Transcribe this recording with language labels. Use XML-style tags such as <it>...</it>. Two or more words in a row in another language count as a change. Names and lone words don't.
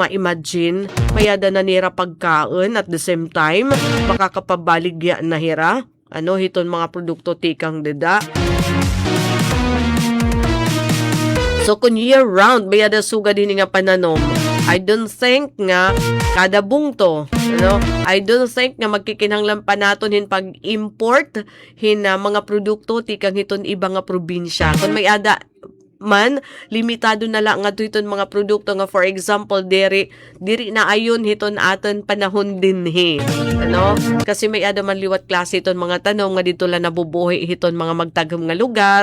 <war>Imagine mayada na nira pagkaon</war> <en>at the same time</en> <war>makakapabaligya na hira hiton mga produkto tikang deda. So kung year round mayada sugad hini nga pananom,</war> <en>I don't think</en> <war>nga kada bungto,</war> <en>I don't think</en> <war>nga magkikinahanglan pa naton hin pag-import hin mga produkto tikang hiton iba nga probinsya. Kung may ada man limitado na lang nga iton mga produkto nga</war> <en>for example</en> <war>diri na ayon hiton aton panahon dinhi kasi may ada man liwat klase iton mga tanom nga dito la nabubuhi hiton mga magtagom nga lugar.</war>